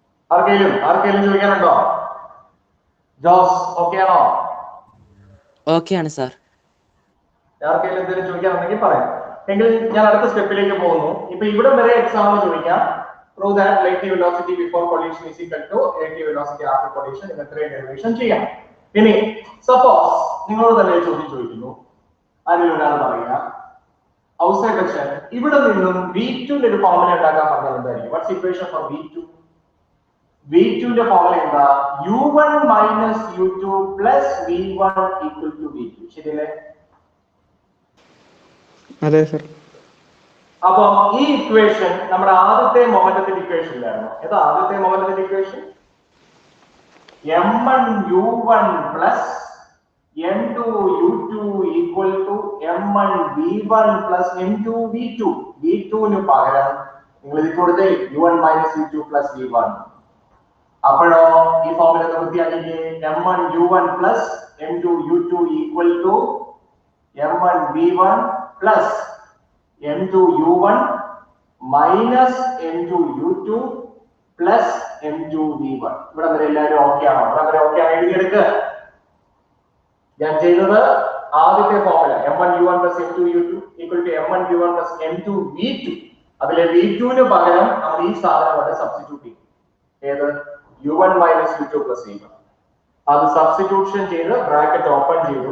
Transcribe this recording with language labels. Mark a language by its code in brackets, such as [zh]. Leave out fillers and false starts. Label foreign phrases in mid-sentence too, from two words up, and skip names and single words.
[ml] ആർക്കെങ്കിലും ചോദിക്കാനുണ്ടോ? ജോസ് ഓക്കെ ആണോ? ഓക്കെ ആണ് സാർ. ആർക്കെങ്കിലും എന്തെങ്കിലും ചോദിക്കാനുണ്ടെങ്കിൽ പറയാം. എങ്കിൽ ഞാൻ അടുത്ത സ്റ്റെപ്പിലേക്ക് പോകുന്നു. ഇപ്പൊ ഇവിടെ വരെ എക്സാമിന് ചോദിക്കാം. [en] Prove that relative velocity before collision is equal to relative velocity after collision. [ml] ഇത് എത്രയും ഡെറിവേഷൻ ചെയ്യാം. ഇനി സപ്പോസ് നിങ്ങളോട് തന്നെ ചോദ്യം ചോദിക്കുന്നു, ആരെങ്കിലും ഒരാൾ പറയുക [en] outside question, [ml] ഇവിടെ നിന്നും V2 ന്റെ ഒരു ഫോർമുല ഉണ്ടാക്കാൻ പറഞ്ഞാൽ എന്തായിരിക്കും? [en] What's equation for V2? [ml] V2 ന്റെ ഫോർമുല എന്താ? [en] U1 minus U2 plus V1 equal to V2. [ml] ശരിയല്ലേ? അതെ സർ. അപ്പൊ ഈ ഇക്വേഷൻ നമ്മുടെ ആദ്യത്തെ മൊമെന്റത്തിന്റെ ഇക്വേഷനിലായിരുന്നു. ഏതാ ആദ്യത്തെ മൊമെന്റത്തിന്റെ ഇക്വേഷൻ? [en] M1 U1 plus M2 U2 equal to M1 V1 plus M2 V2. [ml] V2 ന് പകരം നിങ്ങൾ ഇത് കൊടുത്തേ [en] U1 minus U2 plus V1. [ml] അപ്പോഴോ ഈ ഫോർമുല വൃത്തിയാക്കിക്കേ. [en] M1 U1 plus M2 U2 equal to M1 V1 plus M2 U1 minus M2 U2 plus M2 V1. [ml] ഇവിടെ വരെ എല്ലാവരും ഓക്കെ ആണോ? ഇവിടെ വരെ ഓക്കെ ആണ് എഴുതിയെടുക്കുക. ഞാൻ ചെയ്തത് ആദ്യത്തെ ഫോർമുല [en] M1 U1 plus M2 U2 equal to M1 V1 plus M2 V2. [ml] അതിലെ V2 ന് പകരം നമ്മൾ ഈ സാധനം കൊണ്ട് സബ്സ്റ്റിറ്റ്യൂട്ട് ചെയ്യും. ഏത്? [en] U1 minus U2 plus V1. [ml] അത് സബ്സ്റ്റിറ്റ്യൂഷൻ ചെയ്ത് [en] bracket open [ml] ചെയ്തു.